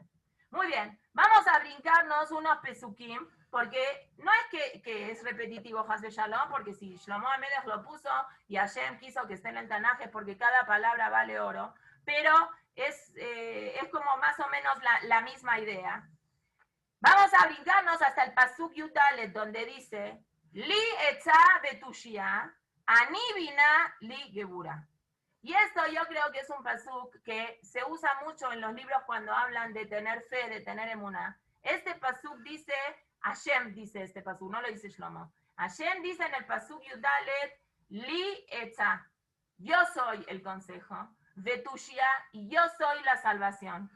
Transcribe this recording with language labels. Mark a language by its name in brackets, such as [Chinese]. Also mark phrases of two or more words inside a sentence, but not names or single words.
[Spanish] Muy bien, vamos a brincarnos unos pesukim, porque no es que es repetitivo Haz de Shalom, porque si Shlomo Amelech lo puso y Hashem quiso que esté en el Tanaje, porque cada palabra vale oro, pero es como más o menos la misma idea. Vamos a brincarnos hasta el pasuk Yutalet, donde dice, [Hebrew] לי עצה ותושיה אני בינה לי גבורה. [Spanish] Y esto yo creo que es un pasuk que se usa mucho en los libros cuando hablan de tener fe, de tener emuná. Este pasuk dice, Hashem dice este pasuk, no lo dice Shlomo. Hashem dice en el pasuk Yutalet, [Hebrew] לי עצה, [Spanish] yo soy el consejo, betushia, y yo soy la salvación.